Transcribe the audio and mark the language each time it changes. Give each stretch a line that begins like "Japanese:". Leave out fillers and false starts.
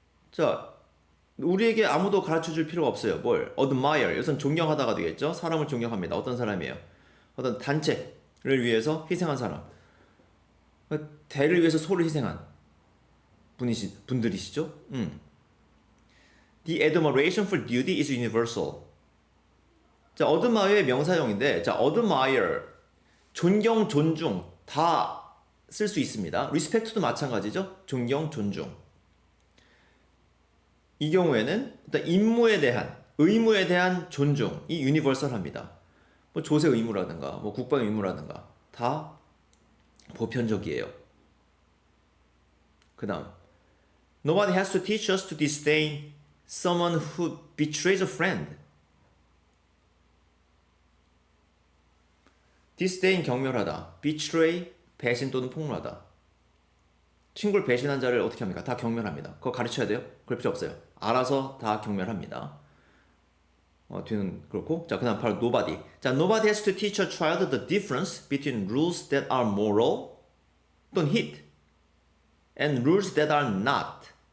Korean: 자, 우리에게 아무도 가르쳐줄 필요가 없어요. 뭘? admire. 이것은 존경하다가 되겠죠. 사람을 존경합니다. 어떤 사람이에요? 어떤 단체를 위해서 희생한 사람. 대를 위해서 소를 희생한 분들이시죠.
English: The admiration for duty is universal.
Korean: 자, admire의 명사형인데, 자, admire, 존경, 존중 다 쓸 수 있습니다. respect도 마찬가지죠. 존경, 존중. 이 경우에는 일단 임무에 대한 의무에 대한 존중이 유니버설합니다. 뭐 조세 의무라든가 뭐 국방 의무라든가 다 보편적이에요. 그 다음
English: Nobody has to teach us to disdain someone who betrays a friend.
Korean: disdain 경멸하다, betray 배신 또는 폭로하다. 친구를 배신한 자를 어떻게 합니까? 다 경멸합니다. 그거 가르쳐야 돼요? 그럴 필요 없어요. 알아서 다 경멸합니다. 뒤는 그렇고. 자, 그 다음 바로 nobody.
English: 자, nobody has to teach a child the difference between rules that are moral 또는 hit and rules that are not.